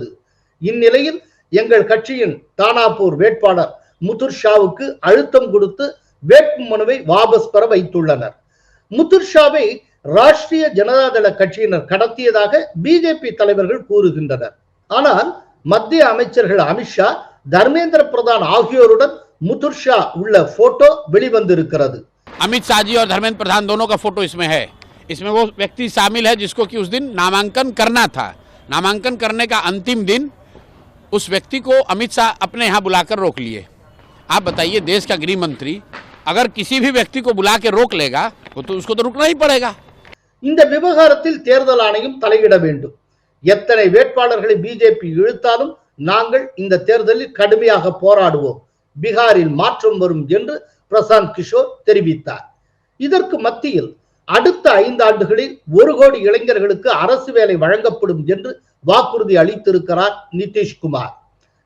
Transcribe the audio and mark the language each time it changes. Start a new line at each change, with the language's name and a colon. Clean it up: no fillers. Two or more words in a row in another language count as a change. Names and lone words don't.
Tamil: இந்நிலையில் எங்கள் கட்சியின் தானாப்பூர் வேட்பாளர் முத்துர் ஷாவுக்கு அழுத்தம் கொடுத்து வேட்பு மனுவை வாபஸ் பெற வைத்துள்ளனர். முத்துர் ஷாவை ராஷ்டிரிய ஜனதா தள கட்சியினர் கடத்தியதாக பிஜேபி தலைவர்கள் கூறுகின்றனர். ஆனால் மத்திய அமைச்சர்கள் அமித்ஷா, தர்மேந்திர பிரதான் ஆகியோருடன் முத்துர் ஷா உள்ள போட்டோ வெளிவந்திருக்கிறது.
Hindi: अमित शाह जी और धर्मेंद्र प्रधान दोनों का फोटो इसमें है. इसमें वो व्यक्ति शामिल है जिसको कि उस दिन नामांकन करना था. नामांकन करने का अंतिम दिन उस व्यक्ति को अमित शाह अपने यहाँ बुलाकर रोक लिए. आप बताइए, देश का गृह मंत्री अगर किसी भी व्यक्ति को बुला के रोक लेगा तो उसको तो रुकना ही पड़ेगा.
Tamil: இந்த விவகாரத்தில் தேர்தல் ஆணையம் தலையிட வேண்டும். எத்தனை வேட்பாளர்களை பிஜேபி இழுத்தாலும் நாங்கள் இந்த தேர்தலில் கடுமையாக போராடுவோம். பீகாரில் மாற்றம் வரும் என்று பிரசாந்த் கிஷோர் தெரிவித்தார். இதற்கு மத்தியில் அடுத்த 5 ஆண்டுகளில் 1 கோடி இளைஞர்களுக்கு அரசு வேலை வழங்கப்படும் என்று வாக்குறுதி அளித்திருக்கிறார் நிதிஷ்குமார்.